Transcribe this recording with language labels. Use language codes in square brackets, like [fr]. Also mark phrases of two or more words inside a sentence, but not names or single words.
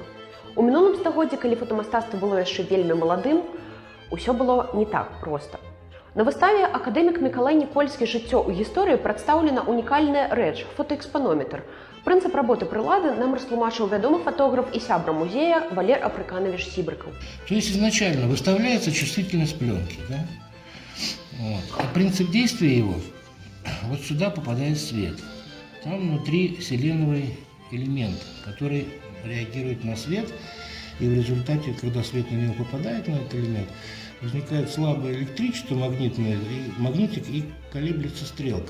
[be] У мінулым стагоддзі, калі фотамастацтва было яшчэ вельмі маладым, усё было не так проста. На выставе акадэмік Мікалай Нікольскі «Жыццё ў гісторыі» прадстаўлена унікальная рэч – фотаэкспанометр. Прынцып работы прылады нам растлумачыў вядомы фотограф і сябра музея Валер Апрыканавіч Сібрыкаў. [ru] То есть изначально выставляется чувствительность пленки, да? Вот. А принцип действия его, вот сюда попадает свет. Там внутри селеновый элемент, который реагирует на свет, и в результате, когда свет на него попадает, на этот элемент, возникает слабое электричество магнитное, и магнитик, и колеблется стрелка.